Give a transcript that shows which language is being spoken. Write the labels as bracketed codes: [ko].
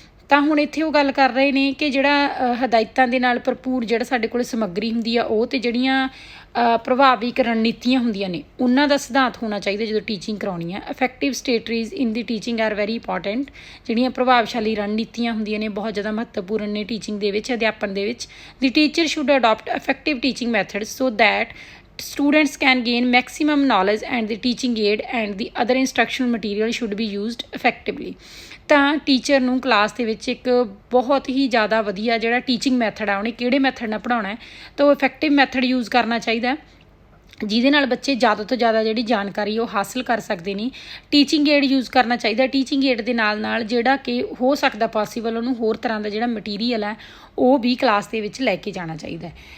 [pa] ਤਾਂ ਹੁਣ ਇੱਥੇ ਉਹ ਗੱਲ ਕਰ ਰਹੇ ਨੇ ਕਿ ਜਿਹੜਾ ਹਦਾਇਤਾਂ ਦੇ ਨਾਲ ਭਰਪੂਰ ਜਿਹੜਾ ਸਾਡੇ ਕੋਲ ਸਮੱਗਰੀ ਹੁੰਦੀ ਆ ਉਹ, ਅਤੇ ਜਿਹੜੀਆਂ ਪ੍ਰਭਾਵਿਕ ਰਣਨੀਤੀਆਂ ਹੁੰਦੀਆਂ ਨੇ ਉਹਨਾਂ ਦਾ ਸਿਧਾਂਤ ਹੋਣਾ ਚਾਹੀਦਾ ਜਦੋਂ ਟੀਚਿੰਗ ਕਰਾਉਣੀ ਹੈ। [en] Effective strategies in the teaching are very important. [pa] ਜਿਹੜੀਆਂ ਪ੍ਰਭਾਵਸ਼ਾਲੀ ਰਣਨੀਤੀਆਂ ਹੁੰਦੀਆਂ ਨੇ ਬਹੁਤ ਜ਼ਿਆਦਾ ਮਹੱਤਵਪੂਰਨ ਨੇ ਟੀਚਿੰਗ ਦੇ ਵਿੱਚ, ਅਧਿਆਪਨ ਦੇ ਵਿੱਚ। [en] The teacher should adopt effective teaching methods so that students can gain maximum knowledge and the teaching aid and the other instructional material should be used effectively। [pa] ਤਾਂ ਟੀਚਰ ਨੂੰ ਕਲਾਸ ਦੇ ਵਿੱਚ ਇੱਕ ਬਹੁਤ ਹੀ ਜ਼ਿਆਦਾ ਵਧੀਆ ਜਿਹੜਾ ਟੀਚਿੰਗ ਮੈਥਡ ਆ, ਉਹਨੇ ਕਿਹੜੇ ਮੈਥਡ ਨਾਲ ਪੜ੍ਹਾਉਣਾ ਹੈ, ਤਾਂ ਉਹ ਇਫੈਕਟਿਵ ਮੈਥਡ ਯੂਜ਼ ਕਰਨਾ ਚਾਹੀਦਾ ਜਿਹਦੇ ਨਾਲ ਬੱਚੇ ਜ਼ਿਆਦਾ ਤੋਂ ਜ਼ਿਆਦਾ ਜਿਹੜੀ ਜਾਣਕਾਰੀ ਉਹ ਹਾਸਲ ਕਰ ਸਕਦੇ ਨੇ। ਟੀਚਿੰਗ ਏਡ ਯੂਜ਼ ਕਰਨਾ ਚਾਹੀਦਾ। ਟੀਚਿੰਗ ਏਡ ਦੇ ਨਾਲ ਜਿਹੜਾ ਕਿ ਹੋ ਸਕਦਾ ਪੋਸੀਬਲ, ਉਹਨੂੰ ਹੋਰ ਤਰ੍ਹਾਂ ਦਾ ਜਿਹੜਾ ਮਟੀਰੀਅਲ ਹੈ ਉਹ ਵੀ ਕਲਾਸ ਦੇ ਵਿੱਚ ਲੈ ਕੇ ਜਾਣਾ ਚਾਹੀਦਾ।